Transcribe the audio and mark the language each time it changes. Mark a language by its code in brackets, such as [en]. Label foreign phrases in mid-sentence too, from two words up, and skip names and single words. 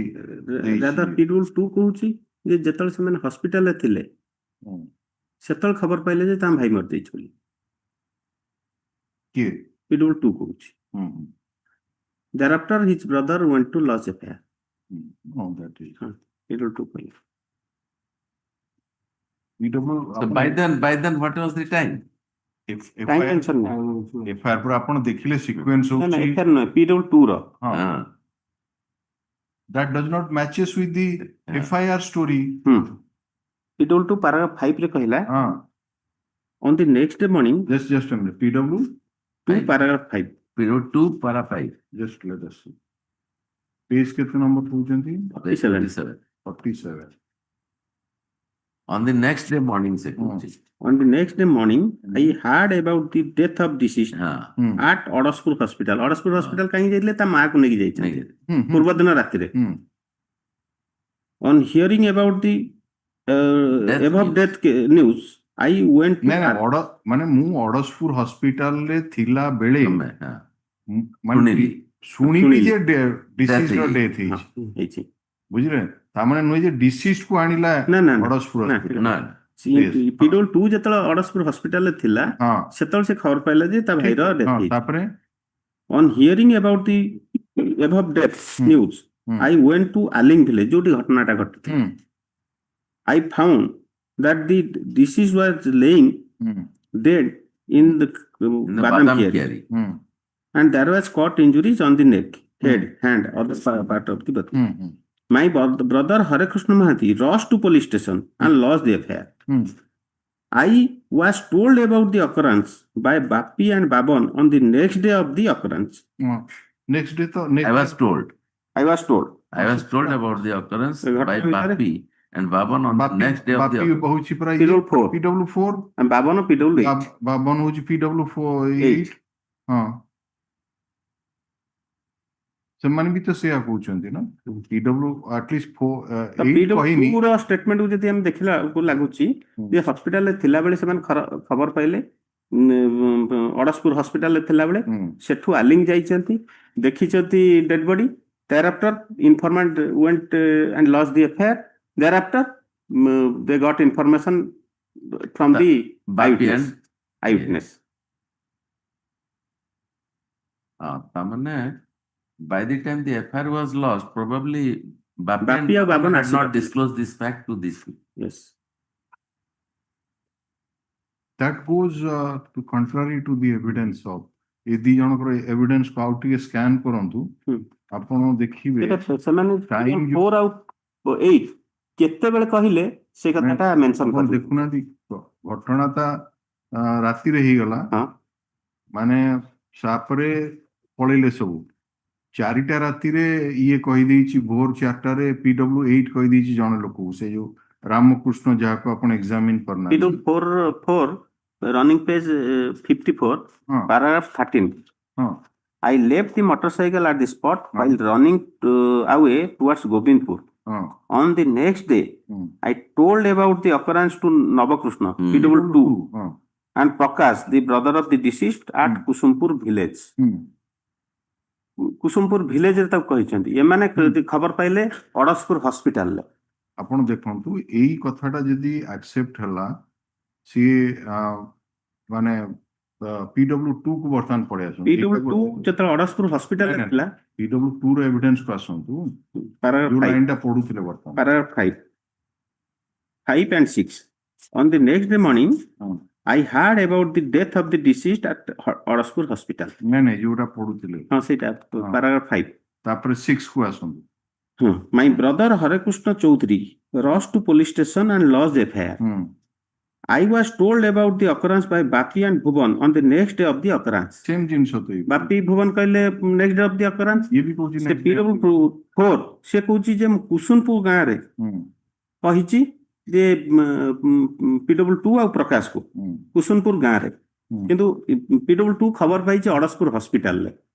[or] ରାଦା PW2 କହୁଛି ଯେ ଯେତେବେଳେ ସେମାନେ ହସ୍ପିଟାଲରେ ଥିଲେ ସେତେବେଳେ ଖବର ପାଇଲେ ଯେ ତାଙ୍କ ଭାଇ ମରିଯାଇଛି ବୋଲି। କିଏ? PW2 କହୁଛି। [en] Thereafter his brother went to lodge FIR. that is [or] PW2 କହିଲେ। [en] So by then what was the time? Time mention ନାହିଁ। [or] FIR पर ଆପଣ ଦେଖିଲେ ସିକ୍ୱେନ୍ସ ନା ହଉଛି FIR ନୁହେଁ, PW2 ର। [en] that does not matches with the FIR story. PW2 paragraph 5 [or] ରେ କହିଲା [en] on the next day morning, just a minute, PW2 paragraph 5, PW2 para 5. just let us see, page [or] କେତେ ନମ୍ବର କହୁଛନ୍ତି? [en] 47. On the next day morning [or] ସେ କହୁଛି. [en] On the next day morning, I heard about the death of deceased at Odaspur Hospital. [or] Odaspur Hospital କାହିଁ ଯାଇଥିଲେ? ତା ମାକୁ ନେଇକି ଯାଇଛନ୍ତି ପୂର୍ବ ଦିନ ରାତିରେ। [en] On hearing about the above death news, I went to [or] ମାନେ ମୁଁ ଅଡସପୁର ହସ୍ପିଟାଲରେ ଥିଲା ବେଳେ ଶୁଣିଲି ଯେ ଡିସିଜର ଡେଥ୍ ହେଇଛି, ବୁଝିଲେ? ତାମାନେ ନୁହେଁ ଯେ ଡିସିଜ୍ କୁ ଆଣିଲା ଅଡସପୁର ହସ୍ପିଟାଲ। PW2 ଯେତେବେଳେ ଅଡସପୁର ହସ୍ପିଟାଲରେ ଥିଲା ସେତେବେଳେ ସେ ଖବର ପାଇଲା ଯେ ତା ଭାଇର ଡେଥ୍ ହେଇଛି। ତାପରେ [en] on hearing about the above death news, I went to Aling village, [or] ଯୋଉଠି ଘଟଣାଟା ଘଟିଥିଲା। [en] I found that the deceased was laying dead in the badam kiari, and there was cut injuries on the neck, head, hand, other part of the body. My brother Hare Krishna Mahanti rushed to police station and lodged the FIR. I was told about the occurrence by Bapi and Baban on the next day of the occurrence. Next day I was told about the occurrence by Bapi and Baban on the next day of the occurrence. PW4 and Baban PW8. [or] Baban ହଉଛି PW8। ସେମାନେ ବି ତ ସେଇଆ କହୁଛନ୍ତି ନା, PW ଆଟଲିଷ୍ଟ 8 କହିନି। ପୁରା ଷ୍ଟେଟମେଣ୍ଟ କୁ ଯଦି ଆମେ ଦେଖିଲା ବେଳକୁ ଲାଗୁଛି ଯେ ହସ୍ପିଟାଲରେ ଥିଲାବେଳେ ସେମାନେ ଖବର ପାଇଲେ, ଅଡସପୁର ହସ୍ପିଟାଲରେ ଥିଲାବେଳେ ସେଠୁ ଆଲିଙ୍ଗ ଯାଇଛନ୍ତି, ଦେଖିଛନ୍ତି ଡେଡ୍ ବଡି। [en] thereafter informant went and lodged the FIR. thereafter they got information from the eyewitness. ତାମାନେ by the time the FIR was lost, probably Bapi and Baban had not disclosed this fact to these people. Yes. That goes to contrary to the evidence of [or] ଏ ଦି ଜଣଙ୍କର ଏଭିଡେନ୍ସ କୁ ଆଉ ଟିକେ ସ୍କାନ କରନ୍ତୁ, ଆପଣ ଦେଖିବେ ସେମାନେ 4 ଆଉ 8 କେତେବେଳେ କହିଲେ ସେ କଥାଟା ମେନସନ ଆପଣ ଦେଖୁନାହାନ୍ତି। ଘଟଣାଟା ରାତିରେ ହେଇଗଲା, ମାନେ ତାପରେ ପଳେଇଲେ ସବୁ। 4ଟା ରାତିରେ ଇଏ କହିଦେଇଛି, ଭୋର 4ଟାରେ PW8 କହିଦେଇଛି ଜଣେ ଲୋକକୁ, ସେ ଯୋଉ ରାମକୃଷ୍ଣ ଯାହାକୁ ଆପଣ ଏକ୍ସାମିନ କରିନାହାନ୍ତି। [en] PW4 running page 54, paragraph 13. I left the motorcycle at the spot while running away towards Govindpur. On the next day, I told about the occurrence to Navakrishna, PW2, and Prakash, the brother of the deceased, at Kusumpur village. [or] କୁସୁମପୁର ଭିଲେଜରେ ତାକୁ କହିଛନ୍ତି, ଏମାନେ ଖବର ପାଇଲେ ଅଡସପୁର ହସ୍ପିଟାଲରେ। ଆପଣ ଦେଖନ୍ତୁ ଏଇ କଥାଟା ଯଦି ଆକ୍ସେପ୍ଟ ହେଲା, ସିଏ ମାନେ PW2 କୁ ବର୍ତ୍ତମାନ ପଳେଇ ଆସନ୍ତୁ। PW2 ଯେତେବେଳେ ଅଡସପୁର ହସ୍ପିଟାଲରେ ଥିଲା, PW2 ର ଏଭିଡେନ୍ସ କୁ ଆସନ୍ତୁ, ଯୋଉ ଲାଇନଟା ପଢୁଥିଲେ ବର୍ତ୍ତମାନ, [en] paragraph 5 and 6. On the next day morning, I heard about the death of the deceased at Odaspur Hospital. [or] ନାଇଁ ଯୋଉଟା ପଢୁଥିଲେ ସେଇଟା paragraph 5. ତାପରେ 6 କୁ ଆସନ୍ତୁ। [en] My brother Hare Krishna Chaudhary rushed to police station and lodged FIR. I was told about the occurrence by Bapi and Bhuvan on the next day of the occurrence. [or] Same ଜିନିଷ ତ ଏଇ। [en] Bapi Bhuvan କହିଲେ next day of the occurrence. [or] ଇଏ ବି କହୁଛି ସେ PW4 ସେ କହୁଛି ଯେ ମୁଁ କୁସୁନପୁର ଗାଁରେ କହିଛି ଯେ PW2 ଆଉ ପ୍ରକାଶକୁ କୁସୁନପୁର ଗାଁରେ, କିନ୍ତୁ PW2 ଖବର ପାଇଛି ଅଡ଼ଶପୁର ହସ୍ପିଟାଲରେ।